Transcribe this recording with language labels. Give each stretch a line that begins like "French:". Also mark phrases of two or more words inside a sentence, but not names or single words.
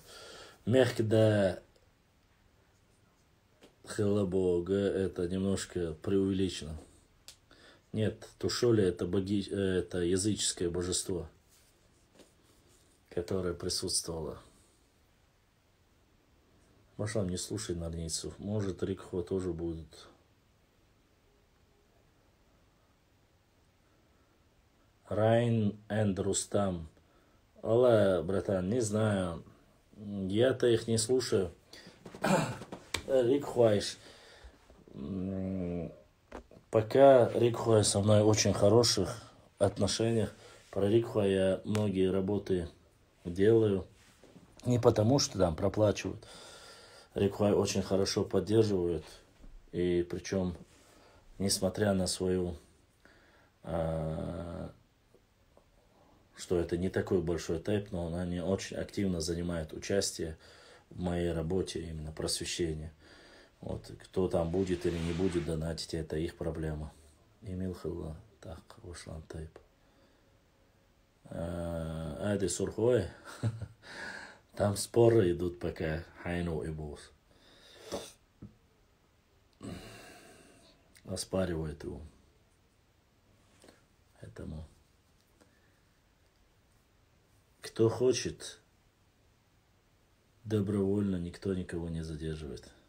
Russian: Мягко да хилабога это немножко преувеличено. Нет, Тушоли это языческое божество, которое присутствовало. Машам, не слушай нарницев. Может, Рикхо тоже будет. Райн энд Рустам. Алла, братан, не знаю. Я-то их не слушаю. Рикхуайш. Пока Рикхуай со мной очень хороших отношениях. Про Рикхуай я многие работы делаю. Не потому, что там проплачивают. Рикхуай очень хорошо поддерживают. И причем, несмотря на свою... что это не такой большой тайп, но они очень активно занимают участие в моей работе, именно просвещение. Вот, кто там будет или не будет донатить, это их проблема. Эмил Хилла, так, Ушлан тайп. Ади Сурхой, там споры идут пока, Хайну и Бус. Оспаривают его. Поэтому... Кто хочет, добровольно, никто никого не задерживает.